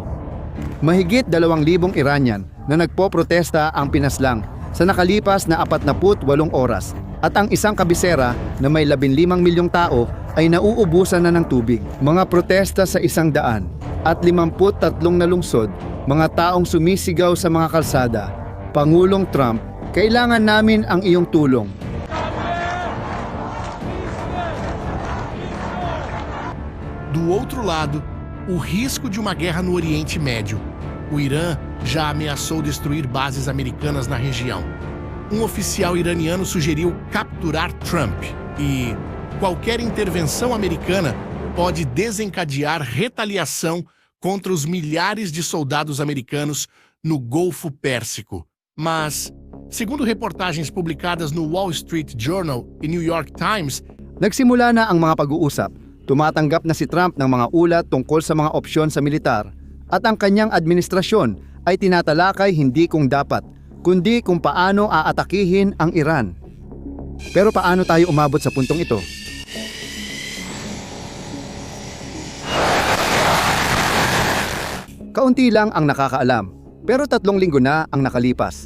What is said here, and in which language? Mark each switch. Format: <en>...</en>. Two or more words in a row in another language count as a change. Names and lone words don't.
<tl>Mahigit 2,000 Iranian na nagpoprotesta ang pinaslang sa nakalipas na 48 oras at ang isang kabisera na may 15 milyong tao ay nauubusan na ng tubig. Mga protesta sa 100 at 53 na lungsod, mga taong sumisigaw sa mga kalsada, Pangulong Trump, kailangan namin ang iyong tulong.</tl> <pt>Do outro lado, o risco de uma guerra no Oriente Médio. O Irã já ameaçou destruir bases americanas na região. Um oficial iraniano sugeriu capturar Trump e qualquer intervenção americana pode desencadear retaliação contra os milhares de soldados americanos no Golfo Pérsico. Mas, segundo reportagens publicadas no Wall Street Journal e New York Times,</pt> <tl>Nagsimula na ang mga pag-uusap. Tumatanggap na si Trump ng mga ulat tungkol sa mga opsyon sa militar at ang kanyang administrasyon ay tinatalakay hindi kung dapat, kundi kung paano aatakihin ang Iran. Pero paano tayo umabot sa puntong ito? Kaunti lang ang nakakaalam, pero 3 linggo na ang nakalipas.</tl>